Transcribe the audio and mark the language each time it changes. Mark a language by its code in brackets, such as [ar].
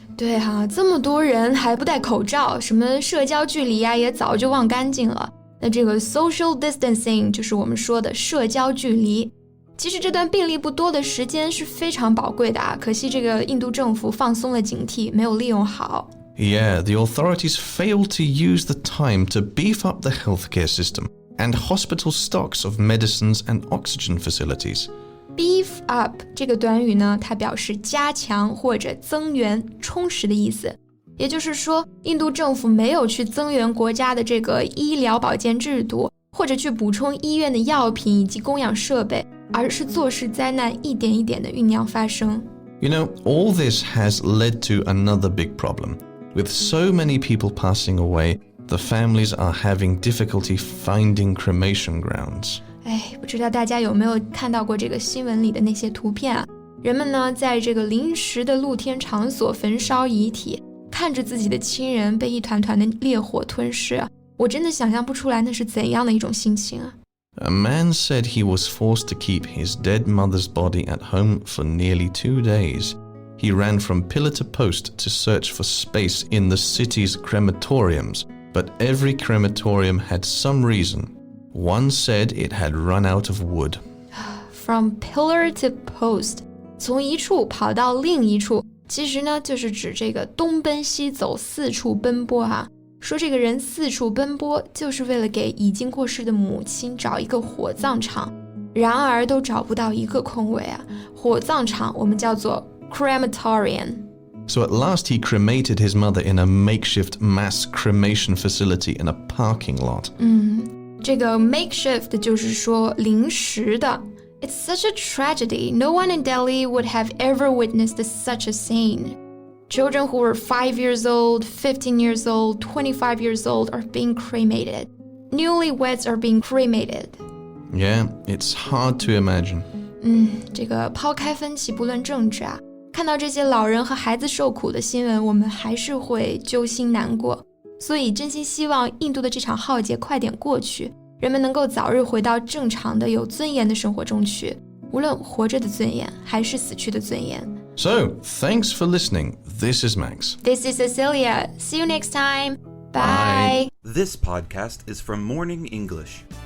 [zh] 对哈，这么多人还不戴口罩，什么社交距离呀，也早就忘干净了。那这个 social distancing 就是我们说的社交距离。其实这段病例不多的时间是非常宝贵的啊，可惜这个印度政府放松了警惕，没有利用好。 [en] Yeah, the authorities failed to use the time to beef up the healthcare system and hospital stocks of medicines and oxygen facilities.Beef [zh] up 这个短语呢，它表示加强或者增援、充实的意思。也就是说，印度政府没有去增援国家的这个医疗保健制度，或者去补充医院的药品以及供氧设备，而是坐视灾难一点一点的酝酿发生。 [en] You know, all this has led to another big problem. With so many people passing away, the families are having difficulty finding cremation grounds. [zh] 不知道大家有没有看到过这个新闻里的那些图片啊？人们呢，在这个临时的露天场所焚烧遗体，看着自己的亲人被一团团的烈火吞噬啊，我真的想象不出来那是怎样的一种心情啊。 [en] A man said he was forced to keep his dead mother's body at home for nearly 2 days. He ran from pillar to post to search for space in the city's crematoriums, but every crematorium had some reason.One said it had run out of wood. From pillar to post, [zh] 从一处跑到另一处，其实呢就是指这个东奔西走，四处奔波啊。说这个人四处奔波，就是为了给已经过世的母亲找一个火葬场，然而都找不到一个空位啊。火葬场我们叫做 crematorium.So [en] at last he cremated his mother in a makeshift mass cremation facility in a parking lot. [zh] 这个 makeshift 就是说临时的。 [en] It's such a tragedy. No one in Delhi would have ever witnessed such a scene. Children who were 5 years old, 15 years old, 25 years old are being cremated. Newlyweds are being cremated. Yeah, it's hard to imagine. [zh] 这个抛开分歧不论政治啊，看到这些老人和孩子受苦的新闻，我们还是会揪心难过。所以真心希望印度的这场浩劫快点过去，人们能够早日回到正常的有尊严的生活中去，无论活着的尊严还是死去的尊严。 [en] So, thanks for listening. This is Max. This is Cecilia. See you next time. Bye. This podcast is from Morning English.